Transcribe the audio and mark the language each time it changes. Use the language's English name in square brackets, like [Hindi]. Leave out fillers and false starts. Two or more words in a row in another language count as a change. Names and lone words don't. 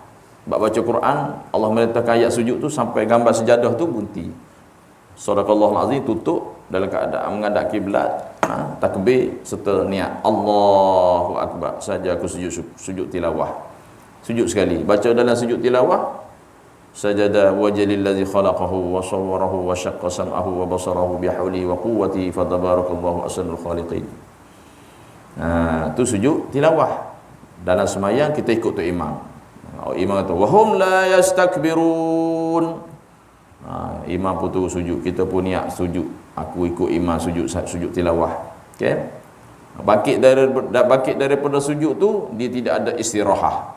[Malay] Bab baca Quran, Allah meletakkan ayat sujud tu sampai gambar sejadah tu berhenti. [Arabic] صدق الله العظيم, [Malay] tutup dalam keadaan menghadap kiblat, takbir serta niat. [Arabic] الله أكبر. [Malay] Saja aku sujud tilawah. Sujud sekali. Baca dalam sujud tilawah, [Arabic] سجد وجهي للذي خلقه وصوره وشق سمعه وبصره بحوله وقوته فتبارك الله أحسن الخالقين. [Malay] Tu sujud tilawah. Dalam semayang kita ikut tu imam. Imam kata [Arabic] وهم لا يستكبرون. [Malay] Imam pun tu sujud, kita pun niat sujud. Aku ikut imam sujud tilawah. Okey. Bangkit daripada sujud tu dia tidak ada istirahah.